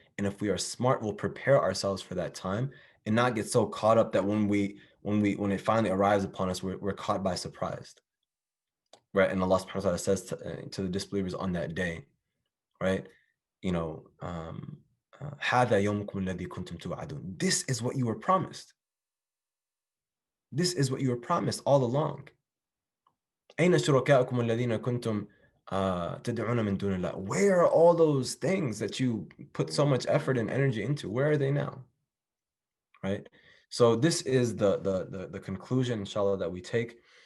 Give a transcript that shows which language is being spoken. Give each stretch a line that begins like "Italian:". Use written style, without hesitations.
English: And if we are smart, we'll prepare ourselves for that time and not get so caught up that when it finally arrives upon us, we're caught by surprise. Right? And Allah subhanahu wa ta'ala says to the disbelievers on that day, right?
Arabic: هَذَا يَوْمُكُمُ الَّذِي كُنْتُمْ تُوعَدُونَ.
English: This is what you were promised. This is what you were promised all along.
Arabic: أين شركاؤكم الذين كنتم تدعون من دون الله?
English: Where are all those things that you put so much effort and energy into? Where are they now? Right? So this is the conclusion, inshallah, that we take.